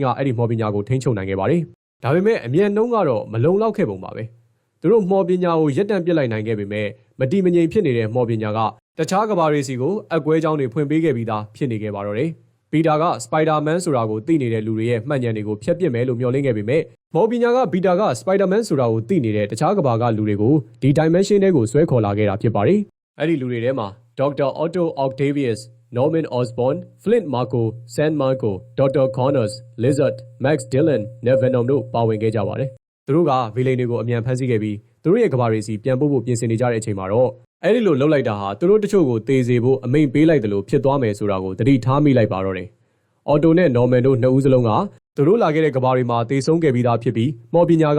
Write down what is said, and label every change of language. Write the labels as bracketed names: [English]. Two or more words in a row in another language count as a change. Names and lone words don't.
[Burmese] အဲ့ဒီမှော်ပညာကိုထိန်းချုပ်နိုင်ခဲ့ပါတယ်။ဒါပေမဲ့အမြန်နှုံးကတော့မလုံလောက်ခဲ့ပုံပါပဲ။သူတို့မှော်ပညာကိုရပ်တန့်ပစ်လိုက်နိုင်ခဲ့ပေမဲ့မတိမငြိမ်ဖြစ်နေတဲ့မှော်ပညာကတခြားကဘာတွေစီကိုအကွဲကြောင်းတွေဖွင့်ပေးခဲ့ပြီးသားဖြစ်နေခဲ့ပါတော့တယ်။ပီတာက Spider-Man ဆိုတာကိုသိနေတဲ့လူတွေရဲ့မှတ်ဉာဏ်တွေကိုဖျက်ပစ်မယ်လို့မျှော်လင့်ခဲ့ပေမဲ့မှော်ပညာကပီတာက Spider-Man ဆိုတာကိုသိနေတဲ့တခြားကဘာကလူတွေကိုဒီ dimension ထဲကိုဆွဲခေါ်လာခဲ့တာဖြစ်ပါတယ်။အဲ့ဒီလူတွေထဲမှာ Dr. Otto Octavius, Norman Osborn, Flint Marko, San Marco, Dr. Connors, Lizard, Max Dillon, Ned Venom တို့ပါဝင်ခဲ့ကြပါတယ်။သူတို့ကဗီလိန်တွေကိုအမြန်ဖမ်းဆီးခဲ့ပြီးသူတို့ရဲ့ကဘာတွေစီပြန်ပို့ဖို့ပြင်ဆင်နေကြတဲ့အချိန်မှာတော့အဲ့ဒီလိုလှုပ်လိုက်တာဟာသူတို့တချို့ကိုတေးစေဖို့အမိန့်ပေးလိုက်တယ်လို့ ဖြစ်သွားမယ်ဆိုတာကိုသတိထားမိလိုက်ပါတော့တယ်။ Otto နဲ့ Norman တို့နှစ်ဦးစလုံးကသူတို့လာခဲ့တဲ့ကဘာတွေမှာတေဆုံးခဲ့ပြီးသားဖြစ်ပြီးမော်ပညာက